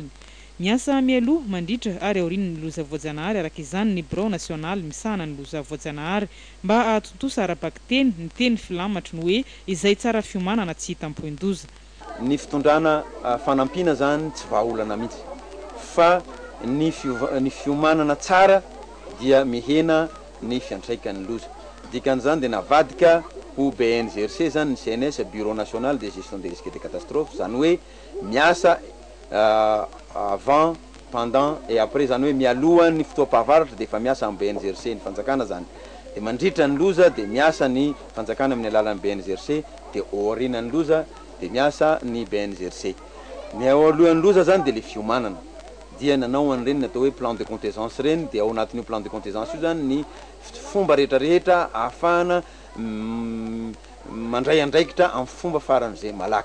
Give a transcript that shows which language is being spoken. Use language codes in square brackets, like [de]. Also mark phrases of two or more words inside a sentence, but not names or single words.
[mg] Miasa mialoha mandritra ary aorian'ny loza voajanahary araka izany ny [fr] bureau national [mg] misahana ny loza voajanahary mba ahatontosa arabaka teny ny teny filamatry ny hoe izay tsara fiomanana tsy hitam-poin-doza. Ny fitondrana fanampiana zany tsy vahaolana mihitsy fa ny fiomanana tsara dia mihena ny fiantraikan'ny loza. Dikan'izany dia navadika ho BNGRC zany ny CNS Bureau National de Gestion des Risques et des Catastrophes, zany hoe miasa [fr] avant, pendant et après, [mg] zany hoe mialohan'ny fotoam-pahavaratra dia efa miasa amin'ny BNGRC ny fanjakana zany. Dia mandritra ny loza dia miasa ny fanjakana amin'ny alalan'ny BNGRC, dia aorianan'ny loza dia miasa ny BNGRC. Ny alohan'ny loza zany dia le fiomanana. Dia nanao an'ireny natao hoe [fr] plan de contingence [mg] reny, dia ao anatin'io [fr] plan de contingence [mg] io zany ny fomba rehetrarehetra ahafahana mandray andraikitra amin'ny fomba faran'izay malaky.